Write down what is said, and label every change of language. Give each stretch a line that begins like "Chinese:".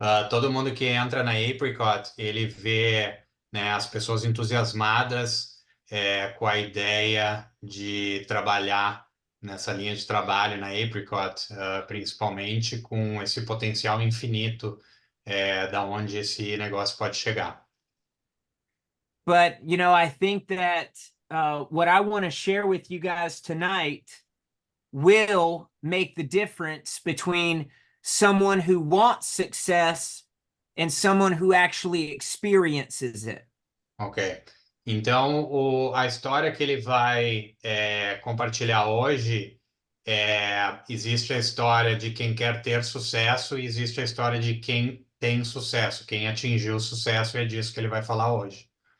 Portuguese: Todo mundo que entra na Apricot, ele vê, né, as pessoas entusiasmadas com a ideia de trabalhar nessa linha de trabalho na Apricot, principalmente com esse potencial infinito da onde esse negócio pode chegar.
English: But, you know, I think that what I want to share with you guys tonight will make the difference between someone who wants success and someone who actually experiences it. Ok.
Portuguese: Então, a história que ele vai compartilhar hoje, existe a história de quem quer ter sucesso e existe a história de quem tem sucesso, quem atingiu o sucesso, e é disso que ele vai falar hoje.